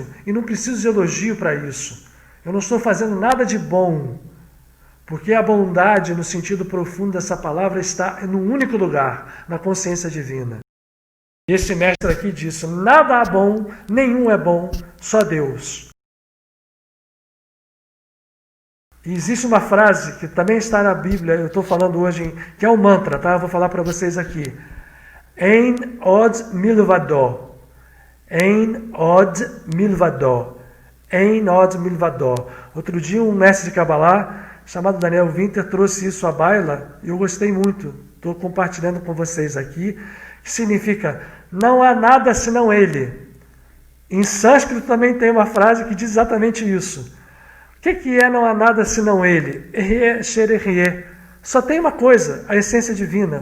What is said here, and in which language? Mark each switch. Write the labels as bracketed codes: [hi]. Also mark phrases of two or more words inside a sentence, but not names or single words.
[pt] E não preciso de elogio para isso. Eu não estou fazendo nada de bom, porque a bondade, no sentido profundo dessa palavra, está num único lugar, na consciência divina. E esse mestre aqui disse, nada há bom, nenhum é bom, só Deus. E existe uma frase que também está na Bíblia, eu estou falando hoje, que é um mantra, tá? Eu vou falar para vocês aqui. [he] אין עוד מלבדו. אין עוד מלבדו. אין עוד מלבדו. [pt] Outro dia um mestre de Kabbalah, chamado Daniel Winter, trouxe isso à baila e eu gostei muito. Estou compartilhando com vocês aqui, que significa, não há nada senão Ele. Em sânscrito também tem uma frase que diz exatamente isso. O que é não há nada senão Ele? Só tem uma coisa, a essência divina.